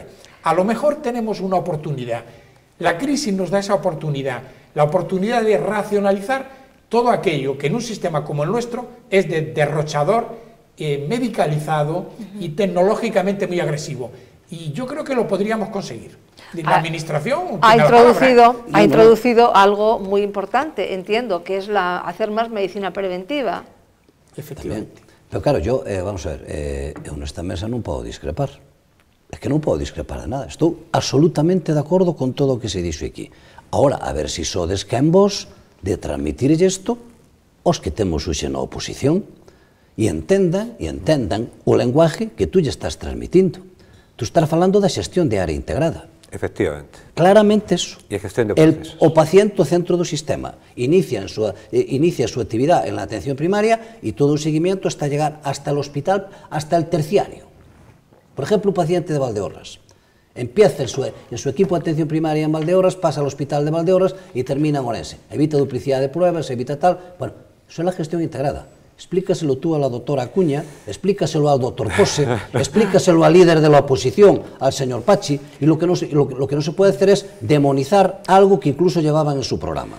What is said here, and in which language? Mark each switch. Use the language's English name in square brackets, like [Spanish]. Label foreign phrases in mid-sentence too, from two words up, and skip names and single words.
[Spanish] A lo mejor tenemos una oportunidad. La crisis nos da esa oportunidad, la oportunidad de racionalizar todo aquello que en un sistema como el nuestro es de derrochador, medicalizado y tecnológicamente muy agresivo. Y yo creo que lo podríamos conseguir. La administración ha introducido algo muy importante, entiendo, que es hacer más medicina preventiva. Efectivamente. Pero claro, yo, vamos a ver, [Galician] nesta mesa non podo discrepar. É que non podo discrepar de nada. Estou absolutamente de acordo con todo o que se dixo aquí. Ahora, a ver se sodes quen vos de transmitirlle isto aos que temos hoxe na oposición e entendan o lenguaje que tú lle estás transmitindo. Tú estás falando da xestión de área integrada. Efectivamente. [Spanish] Claramente eso. [Galician] E a gestión de procesos. O paciente ao centro do sistema inicia a súa actividade [Spanish] en la atención primaria [Galician] e todo o seguimiento [Spanish] hasta llegar hasta el hospital, hasta el terciario. Por ejemplo, [Galician] o paciente de Valdeorras. [Spanish] Empieza en su equipo de atención primaria en Valdeorras, pasa al hospital de Valdeorras y termina en Orense. Evita duplicidad de pruebas, evita tal. Bueno, eso es la gestión integrada. Explícaselo tú a la doctora Acuña, explícaselo al doctor Pose, explícaselo al líder de la oposición, al señor Pachi, y lo que no se puede hacer es demonizar algo que incluso llevaban en su programa.